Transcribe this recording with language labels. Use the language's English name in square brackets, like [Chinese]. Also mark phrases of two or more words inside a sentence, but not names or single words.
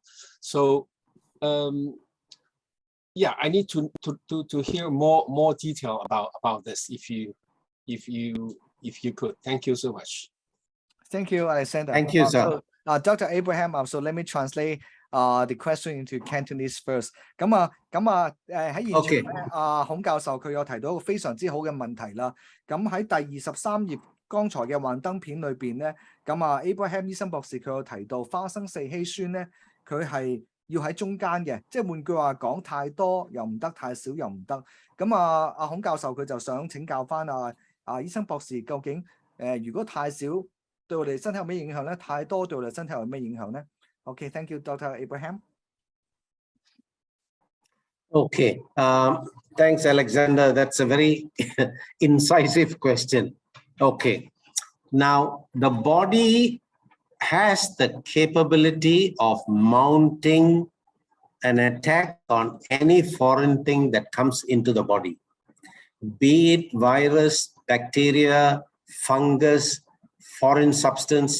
[English] So yeah, I need to hear more detail about this if you could. Thank you so much. Thank you, Alexander. Thank you, sir. So, Dr. Abraham, so let me translate the question into Cantonese first. [Cantonese] 喺現場咧，孔教授佢有提到一個非常之好嘅問題啦。咁喺第23頁剛才嘅幻燈片裏邊咧，Abraham 醫生博士佢有提到花生四烯酸咧，佢係要喺中間嘅，即係換句話講，太多又唔得，太少又唔得。孔教授佢就想請教翻醫生博士，究竟如果太少對我哋身體有咩影響咧？太多對我哋身體有咩影響咧 ？ [English] Okay, thank you, Dr. Abraham. Okay, thanks, Alexander. That's a very incisive question. Okay, now the body has the capability of mounting an attack on any foreign thing that comes into the body, be it virus, bacteria, fungus, foreign substance.